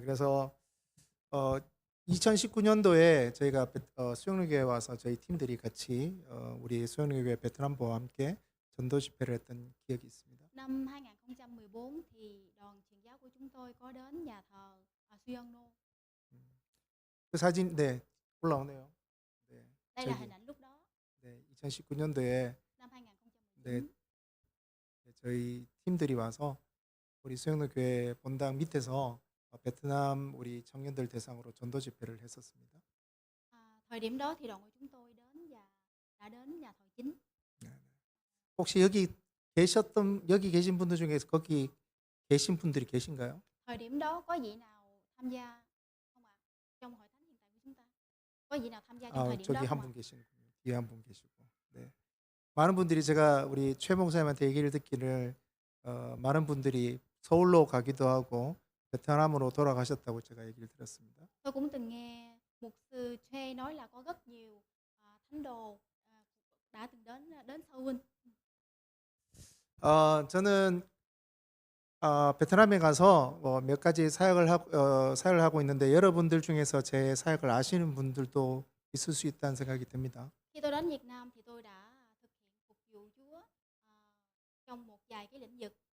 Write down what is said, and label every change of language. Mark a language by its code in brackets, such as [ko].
[ko] 그래서 2019년도에 저희가 수영교회에 와서 저희 팀들이 같이 우리 수영교회 베트남부와 함께 전도 집회를 했던 기억이 있습니다. [vi] Năm 2014 thì đoàn truyền giáo của chúng tôi có đến nhà thờ Suyon No. [ko] 그 사진 네 올라오네요. 네, [vi] Đây là hình ảnh lúc đó. [ko] 네, 2019년도에 [vi] Năm 2019. [ko] 네, 저희 팀들이 와서 우리 수영교회 본당 밑에서 베트남 우리 청년들 대상으로 전도 집회를 했었습니다. [vi] Thời điểm đó thì đoàn của chúng tôi đến và đã đến nhà thờ chính. [ko] 혹시 여기 계신 분들 중에서 거기 계신 분들이 계신가요? [vi] Thời điểm đó có vị nào tham gia không ạ? Trong hội thánh hiện tại của chúng ta. Có vị nào tham gia trong thời điểm đó [ko] 저기 [vi] không ạ? [ko] 분 계시는군요. 뒤에 한 분 계시고. 네. 많은 분들이 제가 우리 최 목사님한테 얘기를 듣기를 많은 분들이 서울로 가기도 하고 베트남으로 돌아가셨다고 제가 얘기를 들었습니다. [vi] Tôi cũng từng nghe mục sư Chê nói là có rất nhiều thánh đồ đã từng đến Seoul. [ko] 저는 베트남에 가서 몇 가지 사역을 하고 있는데 여러분들 중에서 제 사역을 아시는 분들도 있을 수 있다는 생각이 듭니다. [vi] Khi tôi đến Việt Nam thì tôi đã thực hiện phục vụ Chúa trong một vài cái lĩnh vực.